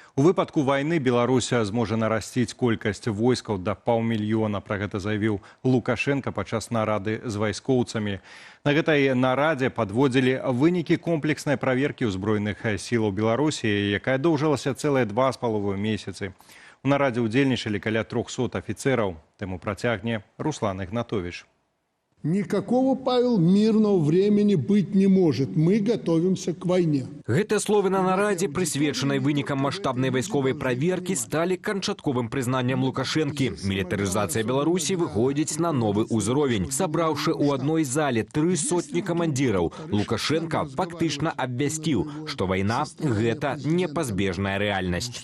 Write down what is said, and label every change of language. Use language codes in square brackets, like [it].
[be] У выпадку вайны Беларусь зможа нарасціць колькасць войскаў да паўмільёна. Пра гэта заявіў Лукашенко падчас нарады з вайскоўцамі. На гэтай нарадзе падводзілі вынікі комплекснай праверкі ўзброеных сілаў Беларусі, якая доўжылася цэлыя 2,5 месяцы. У нарадзе ўдзельнічалі каля 300 афіцэраў. Тэму працягне Руслан Ігнатович. [ru] Никакого, Павел, мирного времени быть не может. Мы готовимся к войне. [be] Гэтыя словы на нарадзе, прысвечанай вынікам маштабнай вайсковай праверкі, сталі канчатковым прызнаннем Лукашэнкі. Мілітарызацыя Беларусі выходзіць на новы ўзровень. Сабраўшы ў адной зале 300 камандзіраў, Лукашенко фактычна абвясціў, што вайна – гэта непазбежная рэальнасць.